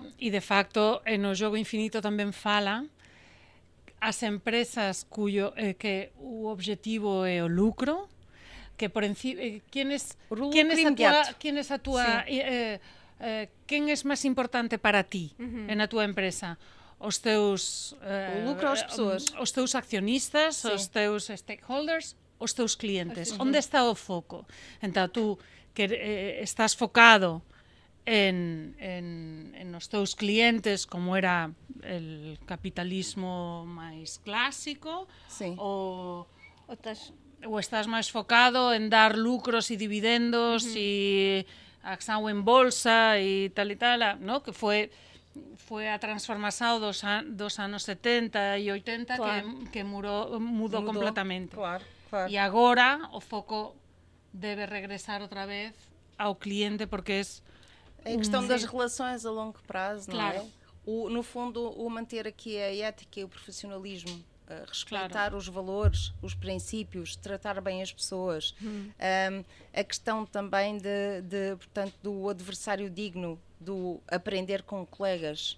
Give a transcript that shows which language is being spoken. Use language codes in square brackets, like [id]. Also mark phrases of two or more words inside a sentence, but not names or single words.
[pt] De facto, no jogo infinito também fala as empresas que o objetivo é o lucro, que [gl] por encima quién es máis importante para ti na tua empresa? [pt] Os teus o lucro às pessoas, os teus accionistas, os teus stakeholders, os teus clientes. Onde está o foco? [gl] Então tú que estás focado en os teus clientes, como era el capitalismo máis clásico, ou estás máis focado en dar lucros e dividendos e acción en bolsa e tal, ¿no? Que foi a transformación dos anos 70 e 80 que mudou completamente. Claro. E agora o foco debe regresar outra vez ao cliente, porque [pt] é a questão das relações a longo prazo, claro. Não é? No fundo, o manter aqui a ética e o profissionalismo respeitar os valores, os princípios, tratar bem as pessoas. A questão também portanto, do adversário digno, do aprender com colegas.